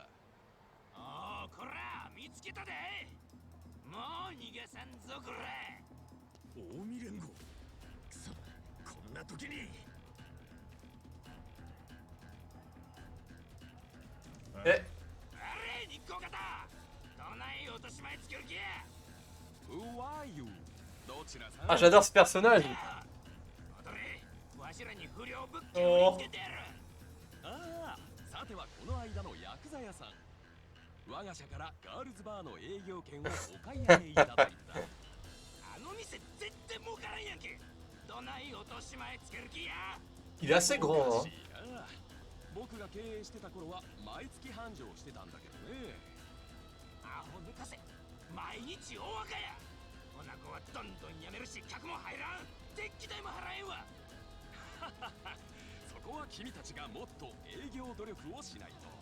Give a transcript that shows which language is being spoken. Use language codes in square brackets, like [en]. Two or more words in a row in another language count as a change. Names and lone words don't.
[ja] おお、こら見つけたで。もう逃がさんぞこら。近江連合。くそ、こんな時に。え、あれ日光型どない落とし前つける気や。 [en] Who are you？ [ja] どちらさん？ [fr] ah, j'adore ce personnage. [ja] 戻れ、わしらに不良物件を見つけてやる。ああ、さてはこの間の薬剤屋さん。我が社からガールズバーの営業権をお買い上げいただいた。あの店絶対儲からんやんけ。どない落とし前つける気や。 [fr] Il est assez grand, hein. [ja] 僕が経営してた頃は毎月繁盛してたんだけどね。アホ抜かせ。毎日大赤や。おなこはどんどんやめるし客も入らん。電気代も払えんわ。そこは君たちがもっと営業努力をしないと。